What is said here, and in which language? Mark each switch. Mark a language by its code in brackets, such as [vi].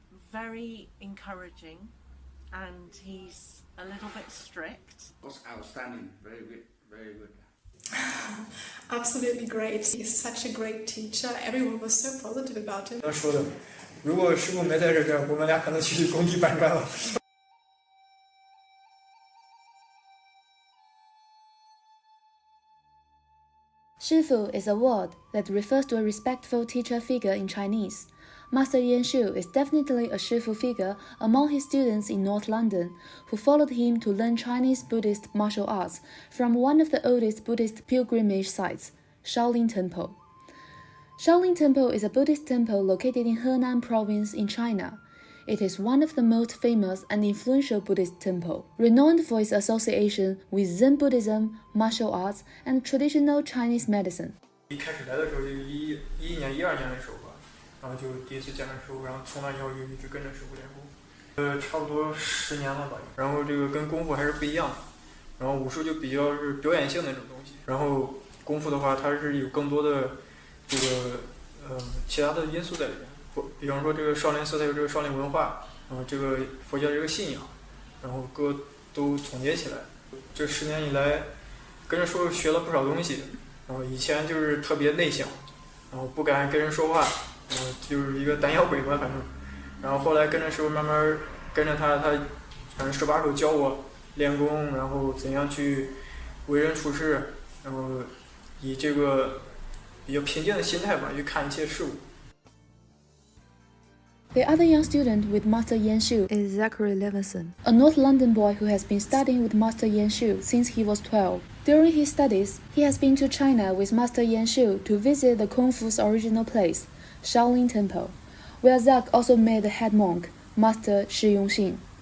[en] Very encouraging, and he's a little bit strict. Was outstanding, very good, very good. Absolutely great. He's such a great teacher. Everyone was so positive about him. [zh] 说的，如果师傅没在这边，我们俩可能去工地搬砖了。 [en] Shifu is a word that refers to a respectful teacher figure in Chinese. Master Yan Xiu is definitely a Shifu figure among his students in North London, who followed him to learn Chinese Buddhist martial arts from one of the oldest Buddhist pilgrimage sites, Shaolin Temple. Shaolin Temple is a Buddhist temple located in Henan province in China. It is one of the most famous and influential Buddhist temples, renowned for its association with Zen Buddhism, martial arts, and traditional Chinese medicine. [zh] 一开始来的时候就11年、12年的时候吧，然后就第一次见了师傅，然后从那以后就一直跟着师傅练功，差不多10年了吧。然后这个跟功夫还是不一样的，然后武术就比较是表演性的那种东西，然后功夫的话，它是有更多的这个其他的因素在里面。比方说这个少林寺它有这个少林文化，然后这个佛教这个信仰，然后各都总结起来。这10年以来，跟着师傅学了不少东西。然后以前就是特别内向，然后不敢跟人说话，就是一个胆小鬼吧，反正。然后后来跟着师傅慢慢跟着他反正手把手教我练功，然后怎样去为人处事，然后以这个比较平静的心态吧去看一切事物。 [en] The other young student with Master Yan Xiu is Zachary Levinson, a North London boy who has been studying with Master Yan Xiu since he was 12. During his studies, he has been to China with Master Yan Xiu to visit the Kung Fu's original place, Shaolin Temple, where Zach also met the head monk, Master Shi Yongxin.